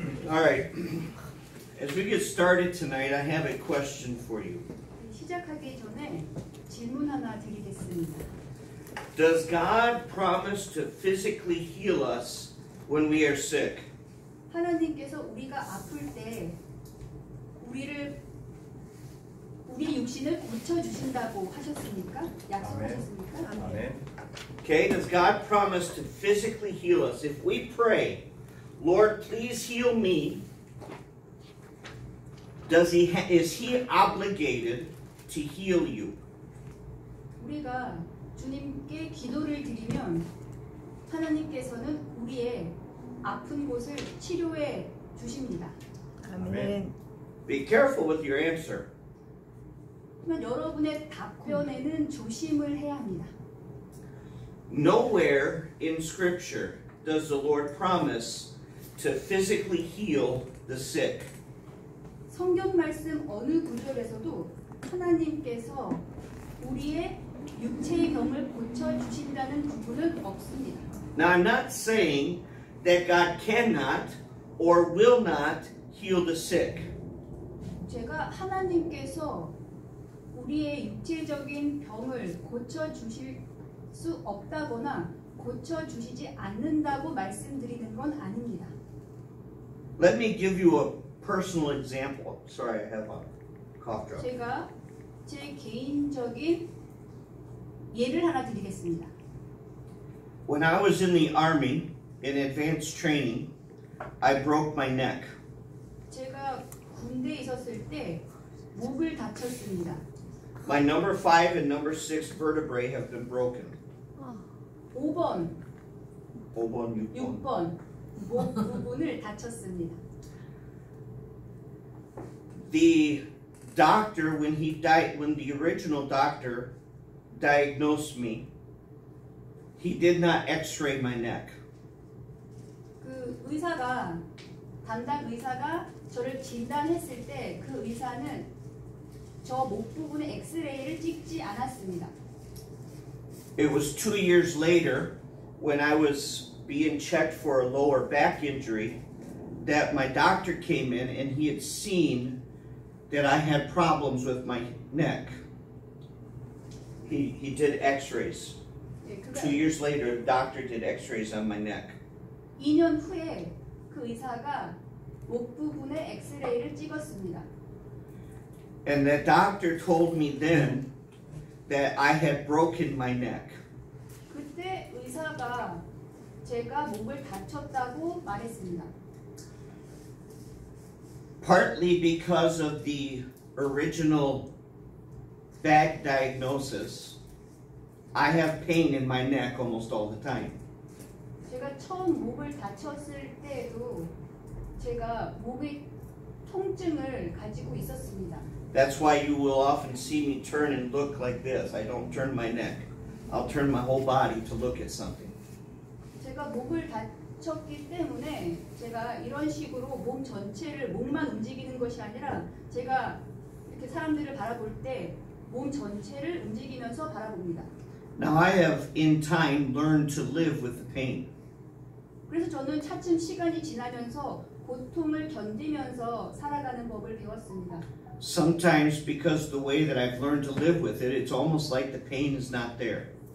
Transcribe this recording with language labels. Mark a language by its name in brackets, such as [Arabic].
[English] All right. As we get started tonight, I have a question for you. [Korean] 시작하기 전에 질문 하나 드리겠습니다. [English] Does God promise to physically heal us when we are sick? [Korean] 하나님께서 우리가 아플 때 우리의 육신을 고쳐 주신다고 하셨습니까? 약속하셨습니까? 아멘. [English] Okay, does God promise to physically heal us? If we pray, Lord, please heal me, is he obligated to heal you? [Korean] 우리가 주님께 기도를 드리면 하나님께서는 우리의 아픈 곳을 치료해 주십니다. 아멘. [English] Be careful with your answer. [Korean] 하지만 여러분의 답변에는 조심을 해야 합니다. [English] Nowhere in Scripture does the Lord promise to physically heal the sick. [Korean] 성경 말씀 어느 구절에서도 하나님께서 우리의 육체의 병을 고쳐 주신다는 부분은 없습니다. [English] Now, I'm not saying that God cannot or will not heal the sick. [Korean] 제가 하나님께서 우리의 육체적인 병을 고쳐 주실 수 없다거나 고쳐 주시지 않는다고 말씀드리는 건 아닙니다. [English] Let me give you a personal example. Sorry, I have a cough drop. [Korean] 제가 제 개인적인 예를 하나 드리겠습니다. [English] When I was in the Army in advanced training, I broke my neck. [Korean] 제가 군대에 있었을 때 목을 다쳤습니다. [English] My number 5 and number 6 vertebrae have been broken. [Korean] 5번, 5번, 6번. 6번 목 부분을 다쳤습니다. [English] The doctor, when the original doctor diagnosed me, he did not x-ray my neck. [Korean] 그 담당 의사가 저를 진단했을 때 그 의사는 저 목 부분에 엑스레이를 찍지 않았습니다. [English] It was 2 years later, when I was being checked for a lower back injury, that my doctor came in and he had seen that I had problems with my neck. He did x-rays. 2 years later, the doctor did x-rays on my neck. [Korean] 2년 후에 그 의사가 목 부분에 엑스레이를 찍었습니다. [English] And the doctor told me then that I had broken my neck. [Korean] 그때 의사가 제가 목을 다쳤다고 말했습니다. [English] Partly because of the original bad diagnosis, I have pain in my neck almost all the time. [Korean] 제가 처음 목을 다쳤을 때에도 제가 목의 통증을 가지고 있었습니다. [English] That's why you will often see me turn and look like this. I don't turn my neck. I'll turn my whole body to look at something. [Korean] 제가 목을 다쳤기 때문에 제가 이런 식으로 몸 전체를 목만 움직이는 것이 아니라 제가 이렇게 사람들을 바라볼 때 몸 전체를 움직이면서 바라봅니다. [English] Now I have in time learned to live with the pain. [Korean] 그래서 저는 차츰 시간이 지나면서 고통을 견디면서 살아가는 법을 배웠습니다. [English] Sometimes because the way that I've learned to live with it, it's almost like the pain is not there.